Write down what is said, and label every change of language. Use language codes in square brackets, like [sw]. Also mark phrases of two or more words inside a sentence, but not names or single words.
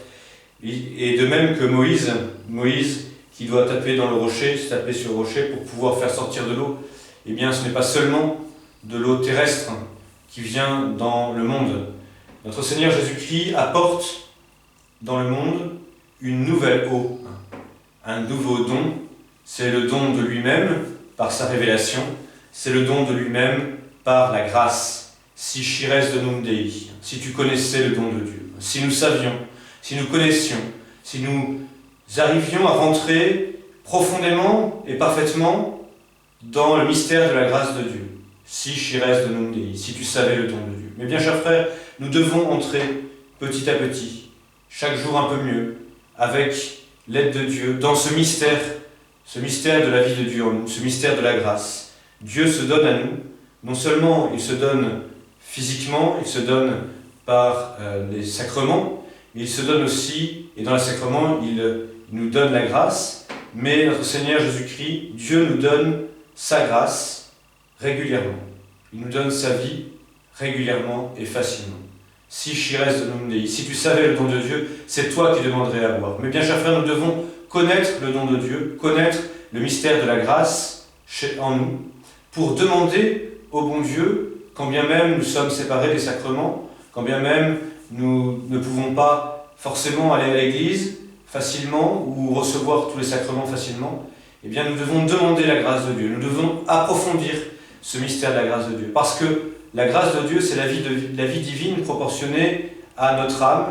[fr] Et de même que Moïse qui doit taper dans le rocher, se taper sur le rocher pour pouvoir faire sortir de l'eau, eh bien ce n'est pas seulement de l'eau terrestre qui vient dans le monde. Notre Seigneur Jésus-Christ apporte dans le monde une nouvelle eau, un nouveau don. C'est le don de lui-même par sa révélation, c'est le don de lui-même par la grâce. [la] Si chires donum Dei, [fr] si tu connaissais le don de Dieu, si nous savions, si nous connaissions, si nous arrivions à rentrer profondément et parfaitement dans le mystère de la grâce de Dieu. [la] Si chires donum Dei, [fr] si tu savais le don de Dieu. Mais bien, chers frères, nous devons entrer petit à petit, chaque jour un peu mieux, avec l'aide de Dieu, dans ce mystère de la vie de Dieu en nous, ce mystère de la grâce. Dieu se donne à nous, non seulement il se donne physiquement, il se donne par les sacrements, mais il se donne aussi, et dans les sacrements, il nous donne la grâce, mais notre Seigneur Jésus-Christ, Dieu nous donne sa grâce régulièrement. Il nous donne sa vie régulièrement et facilement. [la] Si chires donum Dei, [fr] si tu savais le don de Dieu, c'est toi qui demanderais à boire. Mais bien, chers frères, nous devons connaître le don de Dieu, connaître le mystère de la grâce en nous, pour demander au bon Dieu, quand bien même nous sommes séparés des sacrements, quand bien même nous ne pouvons pas forcément aller à l'église facilement ou recevoir tous les sacrements facilement, eh bien nous devons demander la grâce de Dieu, nous devons approfondir ce mystère de la grâce de Dieu, parce que la grâce de Dieu, c'est la vie divine proportionnée à notre âme.